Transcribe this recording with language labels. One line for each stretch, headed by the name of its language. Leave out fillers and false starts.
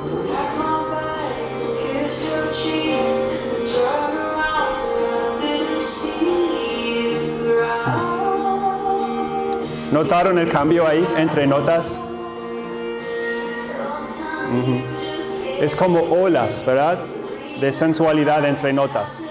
English: Pack my bags and kiss your cheek and turn around so I didn't see you cry.
Spanish: ¿Notaron el cambio ahí entre notas?
English: Sometimes you just can't
Spanish: Es como olas, ¿verdad? De sensualidad entre notas.